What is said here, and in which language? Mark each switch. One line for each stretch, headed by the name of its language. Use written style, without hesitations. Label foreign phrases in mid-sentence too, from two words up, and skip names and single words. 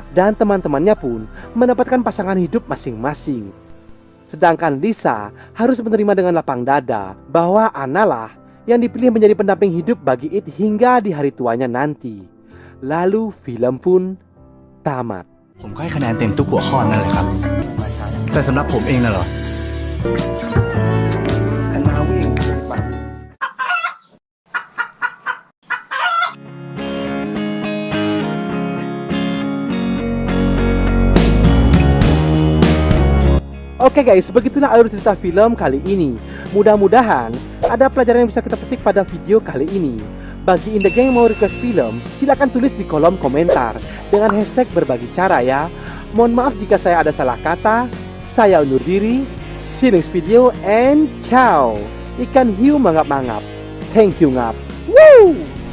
Indonesian: Dan teman-temannya pun mendapatkan pasangan hidup masing-masing. Sedangkan Lisa harus menerima dengan lapang dada bahwa Anna lah yang dipilih menjadi pendamping hidup bagi It hingga di hari tuanya nanti. Lalu film pun tamat.
Thai: ผมก็ให้คะแนนเต็มทุกหัวข้อนั่นแหละครับ แต่สำหรับผมเองน่ะเหรอ
Indonesian: Oke guys, begitulah alur cerita film kali ini. Mudah-mudahan ada pelajaran yang bisa kita petik pada video kali ini. Bagi Indegeng yang mau request film, silakan tulis di kolom komentar dengan hashtag berbagi cara ya. Mohon maaf jika saya ada salah kata. Saya undur diri.
English: See you next video and ciao.
Indonesian: Ikan hiu mangap-mangap.
English: Thank you ngap. Woo!